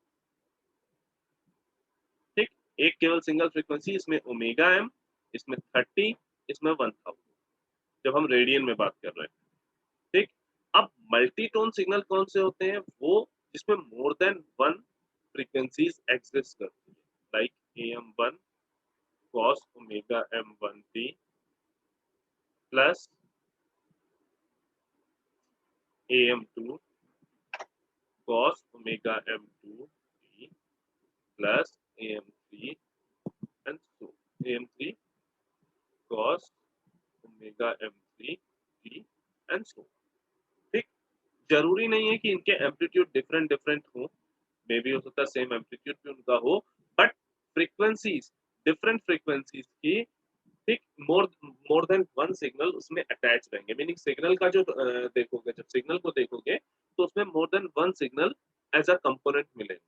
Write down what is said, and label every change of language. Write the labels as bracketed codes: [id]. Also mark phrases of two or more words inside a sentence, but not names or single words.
[hi] ठीक, एक केवल [en] single frequency, [hi] इसमें [en] omega m, [hi] इसमें 30, इसमें 1000, जब हम रेडियन में बात कर रहे हैं। ठीक, अब [en] multitone signal [hi] कौन से होते हैं, वो जिसमें [en] more than one frequencies exist [hi] करती है, [en] like AM1 cos omega m1t plus AM2 cos omega m2t plus AM3 and so AM3 cos omega m3t and so। [hi] ठीक, जरूरी नहीं है कि इनके एम्पलीट्यूड [en] different different [hi] हो, मे भी हो सकता है [en] same amplitude [hi] भी उनका हो, [en] but frequencies, different frequencies [hi] की, ठीक, [en] more more than one signal [hi] उसमें अटैच रहेंगे। [en] meaning signal [hi] का जो देखोगे, जब सिग्नल को देखोगे तो उसमें [en] more than one signal as a component [hi] मिलेंगे।